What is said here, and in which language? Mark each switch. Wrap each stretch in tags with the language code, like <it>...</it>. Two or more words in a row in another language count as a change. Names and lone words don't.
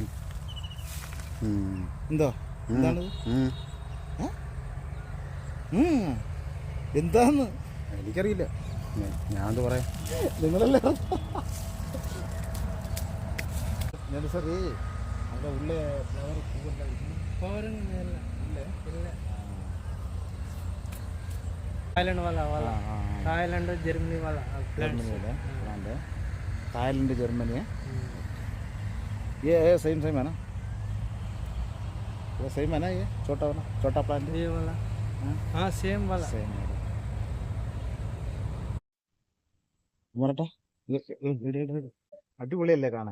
<ml>എന്തോ എന്താണ് എന്താന്ന് എനിക്കറിയില്ല, ഞാൻ എന്താ പറയാ. നിങ്ങളല്ലേ നഴ്സറി അവിടെ ഉള്ള ഫ്ലവർ</ml> <hi>थाईलैंड जर्मनी वाला जर्मनी है. ये सेम है ना? वो सेम है ना? ये छोटा प्लांट ये वाला? हाँ सेम वाला.</hi> <ml>അടിപൊളിയല്ലേ കാണാൻ?</ml>